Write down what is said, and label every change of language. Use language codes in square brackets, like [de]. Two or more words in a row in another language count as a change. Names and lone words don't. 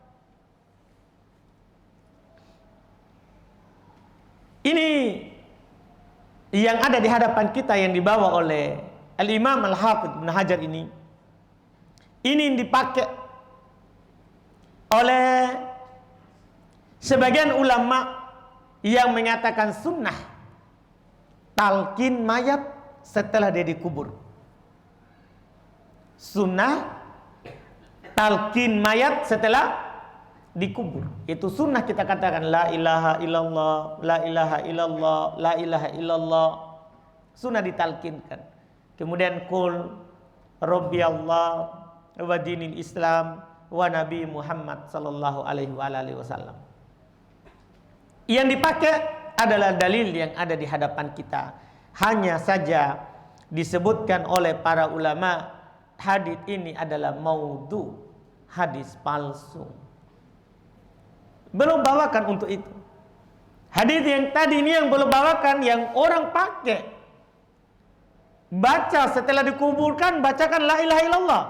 [id] Ini yang ada di hadapan kita yang dibawa oleh Al-Imam Al-Hafidh Ibn Hajar ini yang dipakai oleh sebagian ulama yang mengatakan sunnah talqin mayat setelah dia dikubur. Sunnah talqin mayat setelah dikubur. Itu sunnah kita katakan [ar] لا إله إلا الله لا إله إلا الله لا إله إلا الله. [id] Sunnah ditalkinkan. [ar] Kemudian قل ربي الله وديني الإسلام ونبي محمد صلى الله عليه وسلم. [id] Yang dipakai adalah dalil yang ada di hadapan kita. Hanya saja disebutkan oleh para ulama hadis ini adalah maudhu, hadis palsu. Belum bawakan untuk itu. Hadis yang tadi ini yang belum bawakan, yang orang pakai baca setelah dikuburkan, bacakan [ar] لا إله إلا الله.